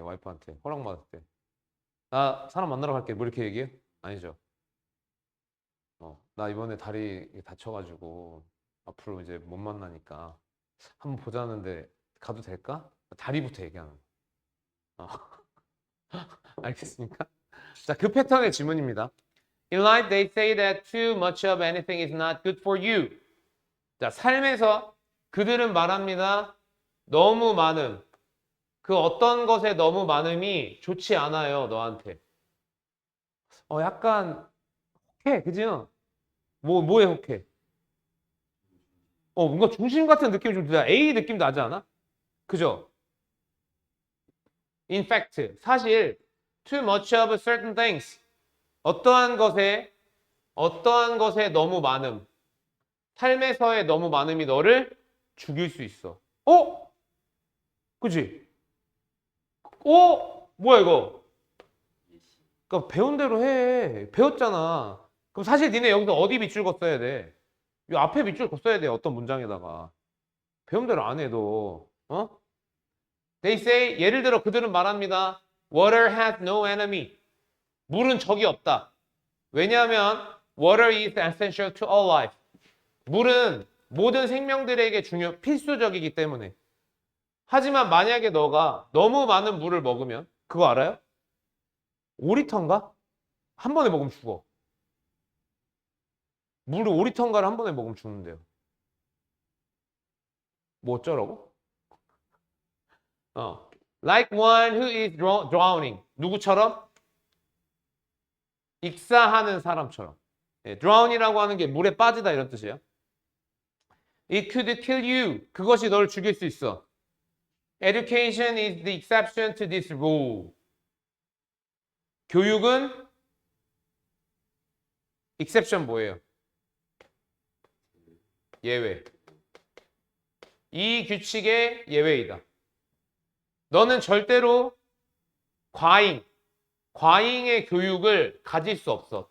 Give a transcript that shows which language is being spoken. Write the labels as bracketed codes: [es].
[ko] 와이프한테 허락 받을 때. 나 사람 만나러 갈게. 뭐 이렇게 얘기해? 아니죠. 나 이번에 다리 다쳐가지고 앞으로 이제 못 만나니까 한번 보자는데 가도 될까? 다리부터 얘기하는 거. 알겠습니까? 자, 그 패턴의 질문입니다. [en] In life, they say that too much of anything is not good for you. [ko] 자, 삶에서 그들은 말합니다. 너무 많음. 그 어떤 것에 너무 많음이 좋지 않아요, 너한테. 약간 혹해, 그죠? 뭐에 혹해? 뭔가 중심 같은 느낌이 좀 들어요. A 느낌 나지 않아? 그죠? [en] In fact, [ko] 사실 [en] too much of certain things. [ko] 어떠한 것에 너무 많음. 삶에서의 너무 많음이 너를 죽일 수 있어. 그지? 뭐야 이거? 그러니까 배운 대로 해. 배웠잖아. 그럼 사실 니네 여기서 어디 밑줄 긋어야 돼? 이 앞에 밑줄 긋어야 돼. 어떤 문장에다가. 배운 대로 안 해도. [en] They say, [ko] 예를 들어 그들은 말합니다. [en] Water has no enemy. [ko] 물은 적이 없다. 왜냐하면 [en] water is essential to all life. [ko] 물은 모든 생명들에게 필수적이기 때문에. 하지만 만약에 너가 너무 많은 물을 먹으면 그거 알아요? 5리터인가? 한 번에 먹으면 죽어. 물을 5리터인가를 한 번에 먹으면 죽는데요. 뭐 어쩌라고? [en] Like one who is drowning. [ko] 누구처럼? 익사하는 사람처럼. drown이라고 하는 게 물에 빠지다 이런 뜻이에요. [en] It could kill you. [ko] 그것이 널 죽일 수 있어. [en] Education is the exception to this rule. [ko] 교육은 exception 뭐예요? 예외. 이 규칙의 예외이다. 너는 절대로 과잉의 교육을 가질 수 없어.